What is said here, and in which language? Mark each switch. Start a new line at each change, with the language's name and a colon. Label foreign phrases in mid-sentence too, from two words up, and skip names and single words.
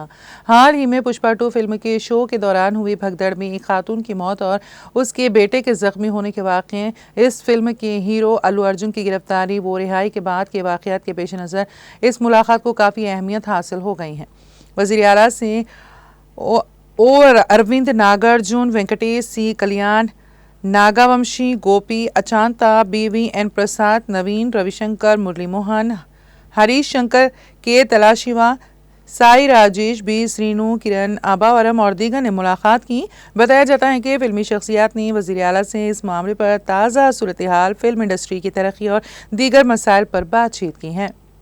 Urdu: حال ہی میں پشپا 2 فلم کے شو کے دوران ہوئی بھگدڑ میں ایک خاتون کی موت اور اس کے بیٹے کے زخمی ہونے کے واقعے، اس فلم کے ہیرو الو ارجن کی گرفتاری و رہائی کے بعد کے واقعات کے پیش نظر اس ملاقات کو کافی اہمیت حاصل ہو گئی ہے۔ وزیر اعلیٰ سے اروند ناگارجن، وینکٹیش سی کلیان، ناگاومشی، گوپی اچانتا، بی وی این پرساد، نوین، روی شنکر، مرلی موہن، ہریش شنکر، کے تلاشیوا، سائی راجیش، بی سرینو، کرن آباورم اور دیگر نے ملاقات کی۔ بتایا جاتا ہے کہ فلمی شخصیات نے وزیر اعلیٰ سے اس معاملے پر تازہ صورتحال،
English: film industry
Urdu: کی ترقی اور دیگر مسائل پر بات چیت کی ہے۔